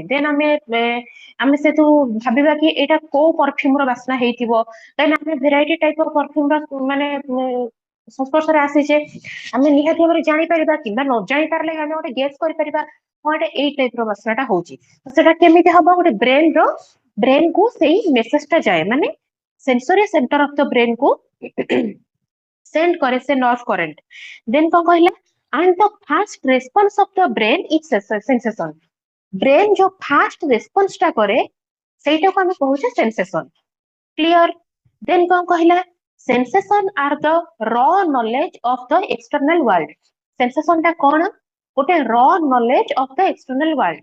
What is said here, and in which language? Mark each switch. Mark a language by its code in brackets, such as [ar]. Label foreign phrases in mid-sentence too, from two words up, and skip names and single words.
[or] ଦେନ୍ ଆମେ ସେଠୁ ଭାବିବା କି ଏଇଟା କୋଉ ପରଫ୍ୟୁମ ର ବାସ୍ନା ହେଇଥିବ, ଦେନ୍ ଆମେ [en] variety type of perfume [or] ର ମାନେ ସଂସ୍ପର୍ଶରେ ଆସିଛେ, ଆମେ ନିହାତି ଭାବରେ ଜାଣିପାରିବା, କିମ୍ବା ନ ଜାଣି ପାରିଲେ ଆମେ ଗୋଟେ ଗେସ୍ କରିପାରିବା, ହଁ ଏଇଟା ଏଇ ଟାଇପ ର ବାସ୍ନାଟା ହଉଛି। ସେଟା କେମିତି ହବ? ଗୋଟେ ବ୍ରେନ କୁ ସେଇ ମେସେଜ ଟା ଯାଏ, ମାନେ [en] sensory center of the brain [or] କୁ ସେଣ୍ଡ କରେ ସେ [en] nerve current. [or] ଦେନ୍ କଣ କହିଲା? [en] and the first response of the brain is sensation। [or] ବ୍ରେନ ଯୋଉ [en] fast response [or] ଟା କରେ, ସେଇଟାକୁ ଆମେ କହୁଛେ ସେନ୍ସେସନ। କ୍ଲିୟର? ଦେନ୍ କଣ କହିଲା? [en] sensation are the raw knowledge of the external world. [or] ସେନ୍ସେସନ ଟା କଣ? ଗୋଟେ [en] raw knowledge of the external world.